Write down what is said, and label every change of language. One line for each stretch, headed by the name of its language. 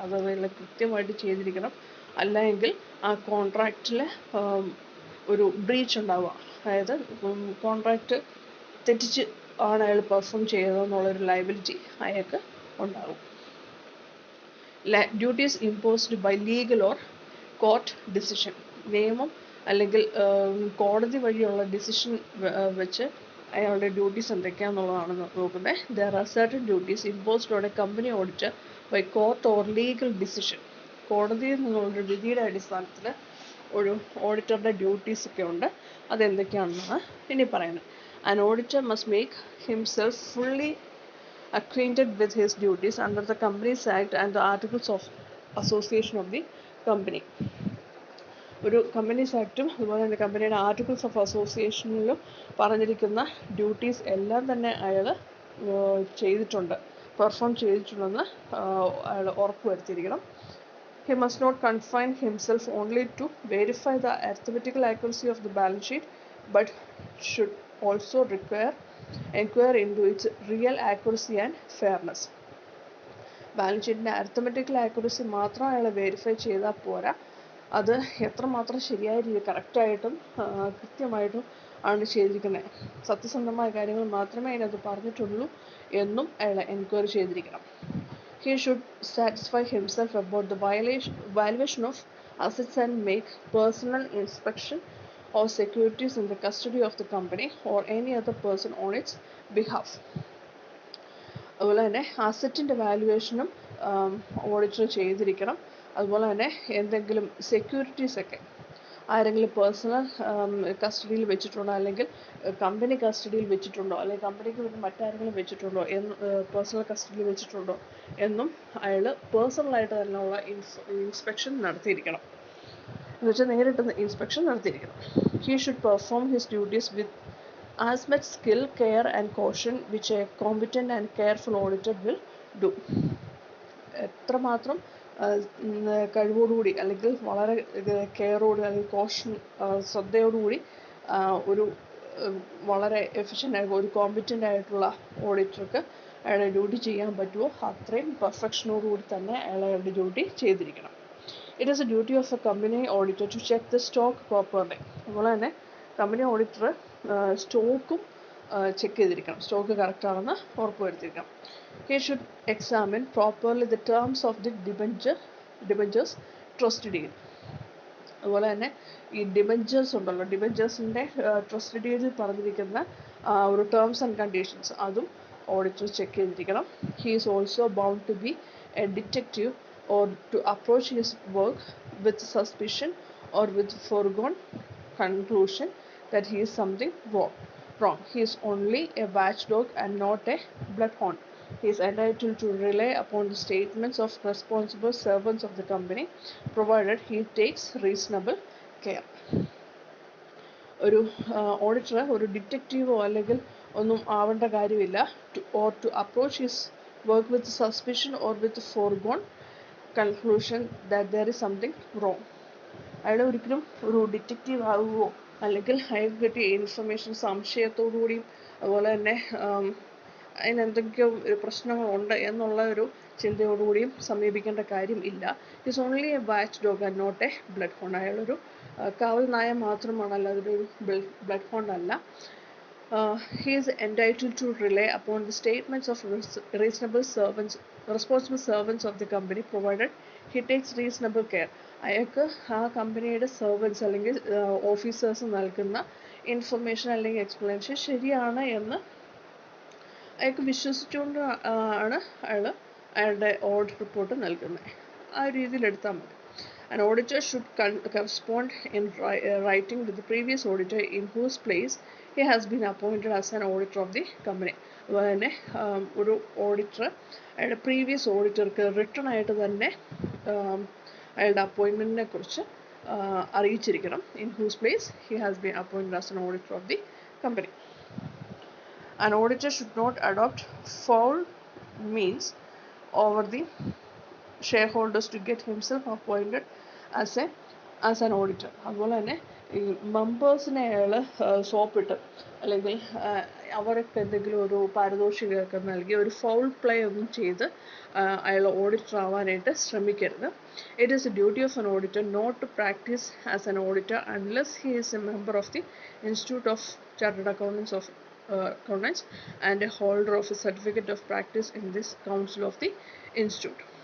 Malayalam: അതെല്ലാം കൃത്യമായിട്ട് ചെയ്തിരിക്കണം. അല്ലെങ്കിൽ ആ കോൺട്രാക്റ്റിൽ ഒരു ബ്രീച്ച് ഉണ്ടാവുക, അതായത് കോൺട്രാക്റ്റ് തെറ്റിച്ച് ആണ് അയാൾ പെർഫോം ചെയ്തതെന്നുള്ളൊരു ലയബിലിറ്റി അയാൾക്ക് ഉണ്ടാകും.
English: Duties imposed by legal or court decision.
Malayalam: നിയമം അല്ലെങ്കിൽ കോടതി വഴിയുള്ള ഡിസിഷൻ വെച്ച് അയാളുടെ ഡ്യൂട്ടീസ് എന്തൊക്കെയാണെന്നുള്ളതാണ് നോക്കുന്നത്.
English: There are certain duties imposed on a company auditor by court or legal decision.
Malayalam: കോടതിയിൽ നിന്നുള്ളൊരു വിധിയുടെ അടിസ്ഥാനത്തിൽ ഒരു ഓഡിറ്ററുടെ ഡ്യൂട്ടീസ് ഒക്കെ ഉണ്ട്. അതെന്തൊക്കെയാണെന്നാണ് ഇനി പറയുന്നത്.
English: An auditor must make himself fully acquainted with his duties under the Companies Act and the Articles of Association of the company.
Malayalam: ഒരു കമ്പനീസ് ആക്റ്റും അതുപോലെ തന്നെ കമ്പനിയുടെ ആർട്ടിക്കിൾസ് ഓഫ് അസോസിയേഷനിലും പറഞ്ഞിരിക്കുന്ന ഡ്യൂട്ടീസ് എല്ലാം തന്നെ അയാൾ ചെയ്തിട്ടുണ്ട്, പെർഫോം ചെയ്തിട്ടുണ്ടെന്ന് അയാൾ ഉറപ്പ് വരുത്തിയിരിക്കണം.
English: He must not confine himself only to verify the arithmetical accuracy of the balance sheet, but should also inquire into its real accuracy and fairness.
Malayalam: Balance ഷീറ്റിൻ്റെ അരിത്തമെറ്റിക്കൽ ആക്യുറസി മാത്രം അയാൾ വെരിഫൈ ചെയ്താൽ പോരാ, അത് എത്രമാത്രം ശരിയായ രീതി കറക്റ്റായിട്ടും കൃത്യമായിട്ടും ആണ് ചെയ്തിരിക്കുന്നത്, സത്യസന്ധമായ കാര്യങ്ങൾ മാത്രമേ അതിനകത്ത് പറഞ്ഞിട്ടുള്ളൂ എന്നും അയാൾ എൻക്വയറി ചെയ്തിരിക്കണം.
English: He should satisfy himself about the valuation of assets and make personal inspection of securities in the custody of the company or any other person on its behalf.
Malayalam: അതുപോലെ തന്നെ അസറ്റിൻ്റെ വാല്യുവേഷനും ഓഡിറ്റർ ചെയ്തിരിക്കണം. അതുപോലെ തന്നെ എന്തെങ്കിലും സെക്യൂരിറ്റീസൊക്കെ ആരെങ്കിലും പേഴ്സണൽ കസ്റ്റഡിയിൽ വെച്ചിട്ടുണ്ടോ, അല്ലെങ്കിൽ കമ്പനി കസ്റ്റഡിയിൽ വെച്ചിട്ടുണ്ടോ, അല്ലെങ്കിൽ കമ്പനിക്ക് വേണ്ടി മറ്റാരെങ്കിലും വെച്ചിട്ടുണ്ടോ എന്ന് പേഴ്സണൽ കസ്റ്റഡിയിൽ വെച്ചിട്ടുണ്ടോ എന്നും അയാൾ പേഴ്സണലായിട്ട് തന്നെയുള്ള ഇൻസ്പെക്ഷൻ നടത്തിയിരിക്കണം. എന്ന് വെച്ചാൽ നേരിട്ട് inspection നടത്തിയിരിക്കണം.
English: He should perform his duties with as much skill, care and caution which a competent and careful auditor will do.
Malayalam: എത്രമാത്രം കഴിവോടുകൂടി അല്ലെങ്കിൽ വളരെ കെയറോട് അല്ലെങ്കിൽ കോഷൻ ശ്രദ്ധയോടുകൂടി ഒരു വളരെ എഫിഷ്യൻ്റ് ഒരു കോമ്പറ്റൻ്റ് ആയിട്ടുള്ള ഓഡിറ്റർക്ക് അയാളുടെ ഡ്യൂട്ടി ചെയ്യാൻ പറ്റുമോ അത്രയും പെർഫെക്ഷനോടുകൂടി തന്നെ അയാളുടെ ഡ്യൂട്ടി ചെയ്തിരിക്കണം.
English: It is a duty of a company auditor to check the stock properly.
Malayalam: അതുപോലെ തന്നെ കമ്പനി ഓഡിറ്റർ സ്റ്റോക്കും ചെക്ക് ചെയ്തിരിക്കണം, സ്റ്റോക്ക് കറക്റ്റാണെന്ന് ഉറപ്പ് വരുത്തിയിരിക്കണം.
English: He should examine properly the terms of the debentures trust deed.
Malayalam: അതുപോലെ തന്നെ ഈ ഡിബഞ്ചേഴ്സ് ഉണ്ടല്ലോ, ഡിബഞ്ചേഴ്സിൻ്റെ ട്രസ്റ്റ് ഡീഡിൽ പറഞ്ഞിരിക്കുന്ന ഒരു ടേംസ് ആൻഡ് കണ്ടീഷൻസ് അതും ഓഡിറ്റർ ചെക്ക് ചെയ്തിരിക്കണം.
English: He is also bound to be a detective or to approach his work with suspicion or with forgone conclusion that he is something wrong. He is only a watchdog and not a bloodhound. He is entitled to rely upon the statements of responsible servants of the company, provided he takes reasonable care.
Malayalam: ഒരു auditor ഒരു ഡിറ്റക്റ്റീവോ അല്ലെങ്കിൽ ഒന്നും ആവേണ്ട കാര്യമില്ല.
English: To approach his work with suspicion or with forgone conclusion that there is something wrong.
Malayalam: അയാൾ ഒരിക്കലും ഒരു detective ആവുകയോ അല്ലെങ്കിൽ അയാൾക്ക് കിട്ടിയ ഇൻഫർമേഷൻ സംശയത്തോടുകൂടിയും അതുപോലെ തന്നെ അതിനെന്തൊക്കെയോ പ്രശ്നങ്ങളുണ്ട് എന്നുള്ള ഒരു ചിന്തയോടുകൂടിയും സമീപിക്കേണ്ട കാര്യം ഇല്ല.
English: It's only a watchdog and not a bloodhound.
Malayalam: അയാളൊരു കാവൽ നായ മാത്രമാണ്, അല്ലാതെ ഒരു ബ്ലഡ് ഹോണ്ട് അല്ല.
English: He is entitled to rely upon the statements of responsible servants of the company, provided he takes reasonable care.
Malayalam: അയാൾക്ക് ആ കമ്പനിയുടെ സെർവൻസ് അല്ലെങ്കിൽ ഓഫീസേഴ്സ് നൽകുന്ന ഇൻഫർമേഷൻ അല്ലെങ്കിൽ എക്സ്പ്ലനേഷൻ ശരിയാണ് എന്ന് അയാൾക്ക് വിശ്വസിച്ചുകൊണ്ട് ആണ് അയാളുടെ ഓഡിറ്റ് റിപ്പോർട്ട് നൽകുന്നത്. ആ രീതിയിൽ എടുത്താൽ മതി.
English: An auditor should correspond in writing with the previous auditor in whose place he has been appointed as an auditor of the company.
Malayalam: അതുപോലെ തന്നെ ഒരു ഓഡിറ്റർ അയാളുടെ പ്രീവിയസ് ഓഡിറ്റർക്ക് റിട്ടേൺ ആയിട്ട് തന്നെ അയാളുടെ അപ്പോയിൻമെൻറ്റിനെ കുറിച്ച് അറിയിച്ചിരിക്കണം.
English: In whose place he has been appointed as an auditor of the company. An auditor should not adopt foul means over the shareholders to get himself appointed as an auditor.
Malayalam: അതുപോലെ തന്നെ ഈ മെമ്പേഴ്സിനെ അയാൾ സോപ്പിട്ട് അല്ലെങ്കിൽ അവർക്ക് എന്തെങ്കിലും ഒരു പാരിതോഷികമൊക്കെ നൽകി ഒരു ഫൗൾ പ്ലേ ഒന്നും ചെയ്ത് അയാൾ ഓഡിറ്റർ ആവാനായിട്ട് ശ്രമിക്കരുത്.
English: It is a duty of an auditor not to practise as an auditor unless he is a member of the institute of chartered accountants and a holder of a certificate of practice in this council of the institute.